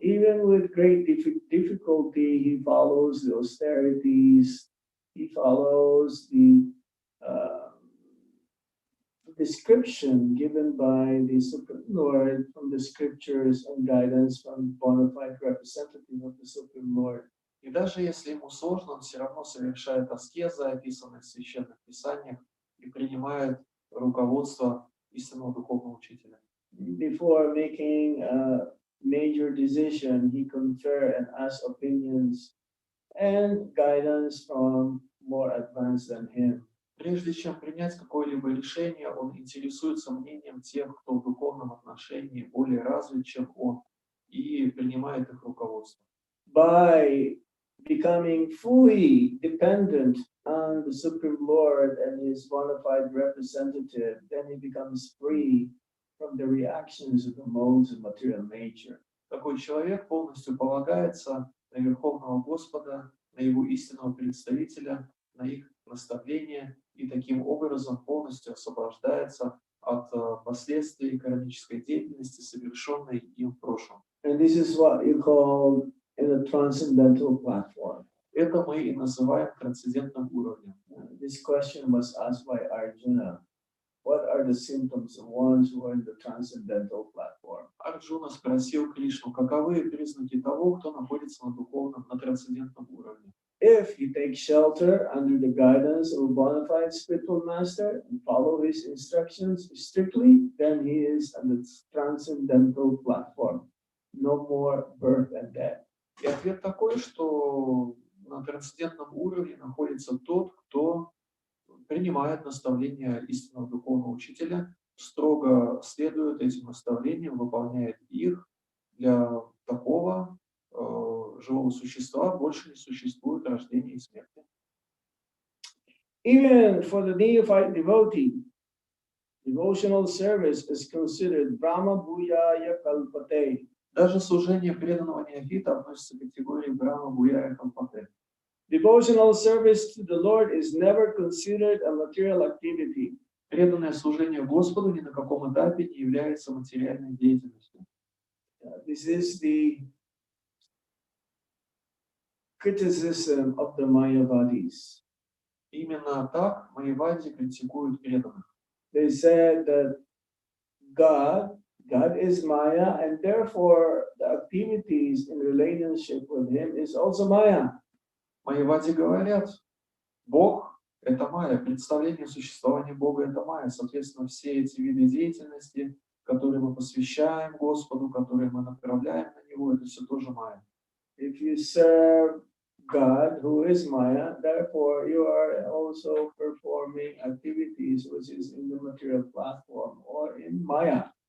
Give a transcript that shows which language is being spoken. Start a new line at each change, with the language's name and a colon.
English: Even with great difficulty, he follows the austerities, he follows the description given by the Supreme Lord from the scriptures and guidance from bona fide representative of the Supreme Lord.
Russian: И даже если ему сложно, он все равно совершает аскезы, описанные в священных писаниях, и принимает руководство истинного духовного учителя.
English: Before making a major decision, he confer and ask opinions and guidance from more advanced than him.
Russian: Прежде чем принять какое-либо решение, он интересуется мнением тех, кто в духовном отношении более развит, чем он, и принимает их руководство.
English: By becoming fully dependent on the Supreme Lord and his bona fide representative, then he becomes free from the reactions of the modes of material nature.
Russian: Такой человек полностью полагается на Верховного Господа, на его истинного представителя, на их наставления, и таким образом полностью освобождается от последствий кармической деятельности, совершенной им в прошлом.
English: And this is what you call in a transcendental platform.
Russian: Это мы и называем трансцендентным уровнем.
English: This question was asked by Arjuna. What are the symptoms of ones who are in the transcendental platform?
Russian: Арджуна спросил Кришну, каковы признаки того, кто находится на духовном, на трансцендентном уровне.
English: If he takes shelter under the guidance of a bona fide spiritual master and follow his instructions strictly, then he is on the transcendental platform. No more birth and death.
Russian: И ответ такой, что на трансцендентном уровне находится тот, кто принимает наставления истинного духовного учителя, строго следует этим наставлениям, выполняет их. Для такого живого существа больше не существует рождения и смерти.
English: Even for the neophyte devotee, devotional service is considered Brahma Bhuyaya Kalpate.
Russian: Даже служение преданного неофита относится к категории Брахма Буяя Калпате.
English: Devotional service to the Lord is never considered a material activity.
Russian: Преданное служение Господу ни на каком этапе не является материальной деятельностью.
English: This is the criticism of the Mayavadis.
Russian: Именно так майявади критикуют преданных.
English: They said that God is Maya, and therefore the activities in relationship with Him is also Maya.
Russian: Майявади говорят, Бог — это майя, представление существования Бога — это майя. Соответственно, все эти виды деятельности, которые мы посвящаем Господу, которые мы направляем на Него, это все тоже майя.
English: If you serve God, who is Maya, therefore you are also performing activities which is in the material platform or in Maya.